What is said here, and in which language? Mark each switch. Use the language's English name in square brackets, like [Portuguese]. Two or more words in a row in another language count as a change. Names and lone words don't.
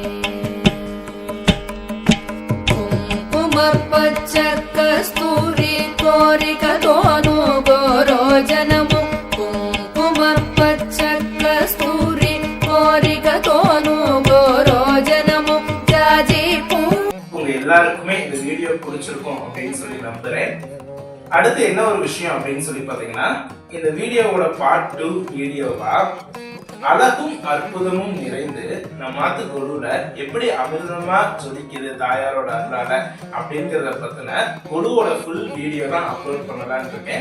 [Telugu] కుంకుమ పచ్చ కస్తూరి కోరికతోను గోరోజనము కుంకుమ పచ్చ కస్తూరి కోరికతోను గోరోజనము జాజి [Tamil] உங்க எல்லாருக்குமே இந்த வீடியோ பிடிச்சிருக்கும் அப்படின்னு சொல்லி நம்புறேன். அடுத்து என்ன ஒரு விஷயம் அப்படின்னு சொல்லி பாத்தீங்கன்னா, இந்த வீடியோவோட பார்ட் 2 வீடியோவா அழகும் அற்புதமும் நிறைந்து நம்ம மாத்து கொலுல எப்படி அமிர்தமா ஜொலிக்குது தாயாரோட அருளால அப்படிங்கறத பத்தின கொலுவோட [English] full video [Tamil] தான் அப்லோட் பண்ணலாம்னு இருக்கேன்.